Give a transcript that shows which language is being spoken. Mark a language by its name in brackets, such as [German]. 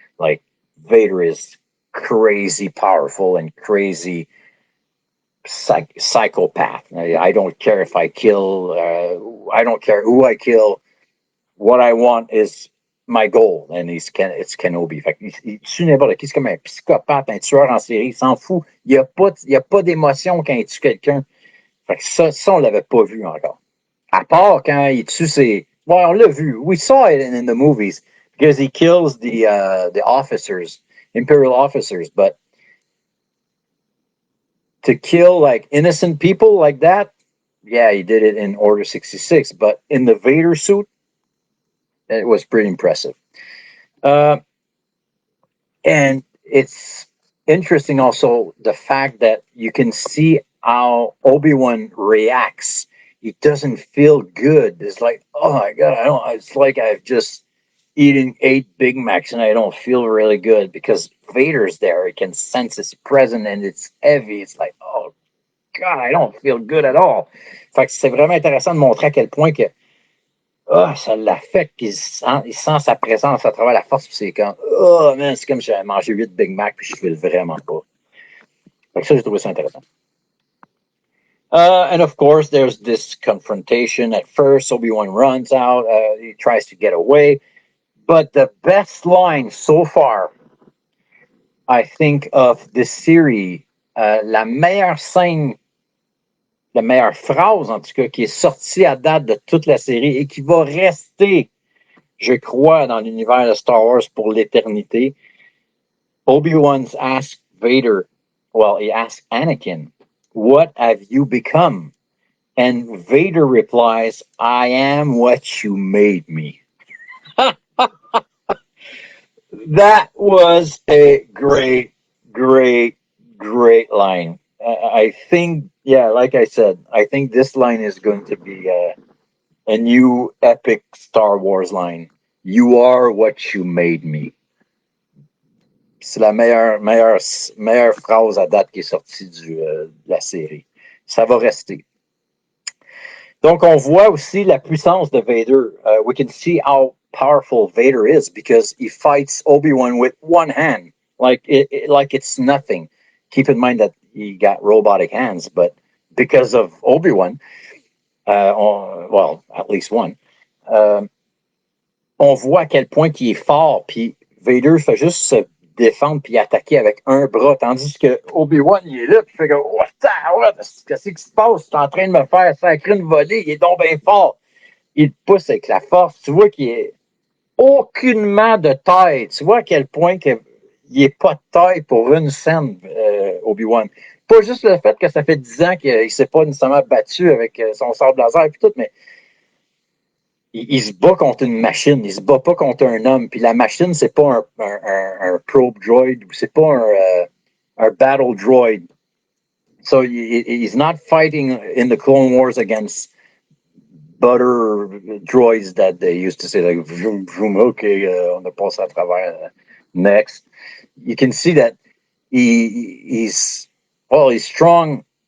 [English] Like, Vader is crazy powerful and crazy psychopath. I don't care if I kill, I don't care who I kill. What I want is my goal, and it's Kenobi. [French] Fait il tue n'importe qui, c'est comme un psychopathe, un tueur en série, il s'en fout. Il n'y a pas d'émotion quand il tue quelqu'un. Fait que ça on l'avait pas vu encore. À part quand il tue ses... Well, on l'a vu. [English] We saw it in the movies because he kills the officers, Imperial officers, but to kill like innocent people like that, yeah, he did it in Order 66, but in the Vader suit, it was pretty impressive. And it's interesting also the fact that you can see how Obi-Wan reacts. He doesn't feel good. It's like, oh my God, it's like I've just eaten 8 Big Macs and I don't feel really good because Vader's there. He can sense his presence and it's heavy. It's like, oh God, I don't feel good at all. [French] Fait que c'est vraiment intéressant de montrer à quel point que ça l'affecte, puis il sent sa présence à travers la force, puis c'est comme, oh man, c'est comme si j'avais mangé 8 Big Mac, puis je file vraiment pas. Fait que ça, j'ai trouvé ça intéressant. [English] And of course, there's this confrontation at first. Obi-Wan runs out, he tries to get away. But the best line so far, I think, of this series, [French] la meilleure scène, la meilleure phrase, en tout cas, qui est sortie à date de toute la série et qui va rester, je crois, dans l'univers de Star Wars pour l'éternité. [English] Obi-Wan's asked Vader, well, he asked Anakin, what have you become? And Vader replies, I am what you made me. That was a great, great, great line. I think, yeah, like I said, I think this line is going to be a new epic Star Wars line. You are what you made me. [French] C'est la meilleure phrase à date qui est sortie de la série. Ça va rester. Donc, on voit aussi la puissance de Vader. [English] We can see how powerful Vader is because he fights Obi-Wan with one hand, like it's nothing. Keep in mind that he got robotic hands, but because of Obi-Wan, well, at least one, [French] on voit à quel point il est fort, puis Vader fait juste se défendre puis attaquer avec un bras, tandis que Obi-Wan, il est là, puis il fait comme, qu'est-ce qui se passe? Tu es en train de me faire sacrer une volée, il est donc bien fort. Il pousse avec la force, tu vois qu'il est aucunement de taille, tu vois à quel point il n'est pas de taille pour une scène, Obi-Wan. Pas juste le fait que ça fait 10 ans qu'il ne s'est pas nécessairement battu avec son sabre laser et tout, mais il se bat contre une machine, il se bat pas contre un homme. Puis la machine, c'est pas un probe droid, c'est pas un battle droid. [English] So he's not fighting in the Clone Wars against butter droids that they used to say, like, vroom, vroom, okay, [French] on a passe à travers. [English] Next. You can see that he's strong.